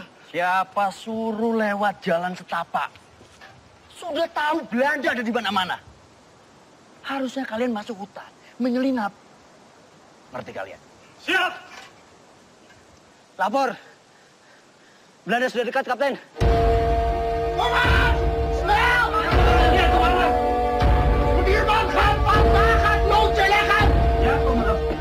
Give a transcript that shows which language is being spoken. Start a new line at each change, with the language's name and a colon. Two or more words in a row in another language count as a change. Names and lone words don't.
Indonesian: Siapa suruh lewat jalan setapak? Sudah tahu Belanda ada di mana-mana. Harusnya kalian masuk hutan, menyelinap. Ngerti kalian? Siap! Lapor. Belanda sudah dekat, Kapten. Komandan!
Dutch: Snel! Ja, komandan! Stuurman gaat vandaag loodje leggen! Ja, komandan.